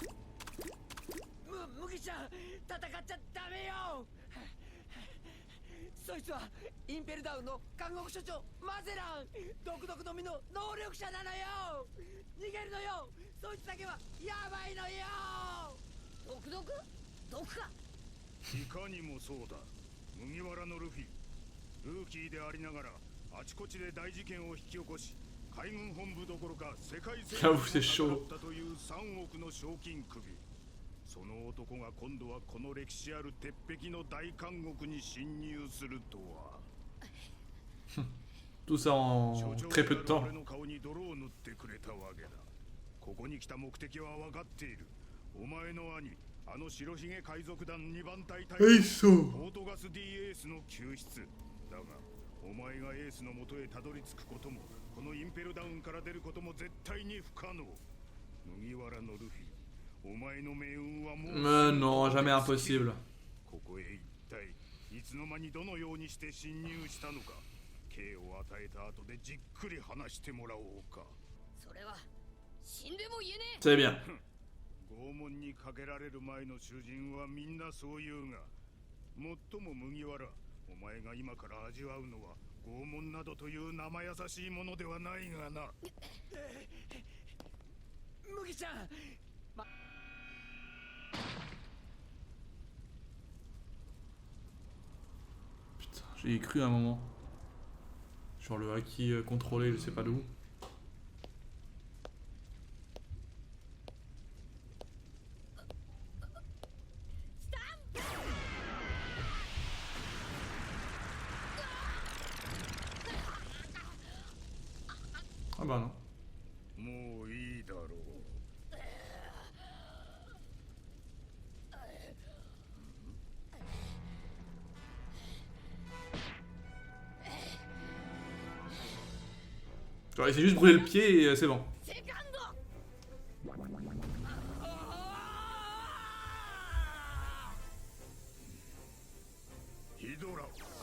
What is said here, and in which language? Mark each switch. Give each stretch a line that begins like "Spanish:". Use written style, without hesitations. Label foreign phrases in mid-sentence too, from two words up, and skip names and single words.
Japanese: 麦ちゃん戦っちゃダメよそいつはインペルダウンの監獄所長マゼラン独々のみの能力者なのよ逃げるのよそいつだけはやばいのよ毒毒かいかにもそうだ。麦わらのルフィ。ルーキーでありながらあちこちで大事件を引き起こし、海軍本部どころか世界征服を
French: J'avoue, c'est chaud.
Japanese: ったという3億の賞金首。その男が今度はこの歴史ある鉄壁の大監獄に侵入するとは。
French: Tout ça en
Japanese: 所長
French: très peu de
Japanese: であ
French: temps.
Japanese: る俺の顔に泥を塗ってくれたわけだ。ここに来た目的は分かっている。お前の兄、あの白ひげ海賊団2番隊隊えいっそポートガス D エースの救出だが、お前がエースの元へたどり着くことも、このインペルダウンから出ることも絶対に不可能。麦わらのルフィ、お前の命運はもう
French: Non, jamais impossible.
Japanese: ここへ一体いつの間にどのようにして侵入したのか、刑を与えた後でじっくり話してもらおうか。それは死んでも言えねえ。
French: C'est bien.
Japanese: 拷問にかけられる前の囚人はみんなそう言うが、最も麦わら、お前が今から味わうのは拷問などという生優しいものではないがな。麦ちゃん、
French: Putain, j'y ai cru à un moment. Genre le haki contrôlé, je sais pas d'où. Ah bah non.
Japanese: もういいだろう。
French: Genre il s'est juste brûlé le pied et c'est bon.
Japanese: セカンド。ヒドラ、